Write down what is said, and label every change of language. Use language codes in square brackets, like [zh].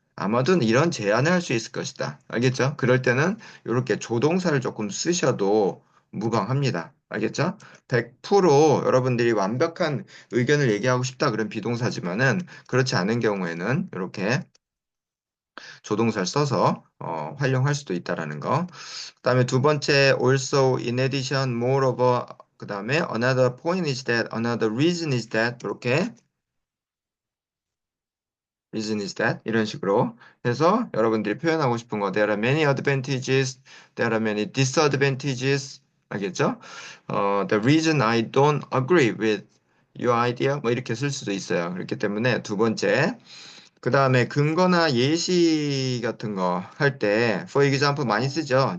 [ko] 아마도 이런 제안을 할 수 있을 것이다. 알겠죠? 그럴 때는 이렇게 조동사를 조금 쓰셔도 무방합니다. 알겠죠? 100% 여러분들이 완벽한 의견을 얘기하고 싶다 그런 비동사지만은 그렇지 않은 경우에는 이렇게 조동사를 써서 활용할 수도 있다라는 거. 그다음에 두 번째 [en] also in addition moreover 그다음에 another point is that another reason is that 이렇게 reason is that [ko] 이런 식으로 해서 여러분들이 표현하고 싶은 거 [en] there are many advantages, there are many disadvantages [ko] 알겠죠? [en] The reason I don't agree with your idea [ko] 뭐 이렇게 쓸 수도 있어요. 그렇기 때문에 두 번째 그 다음에 근거나 예시 같은 거 할 때 [en] for example [ko] 많이 쓰죠.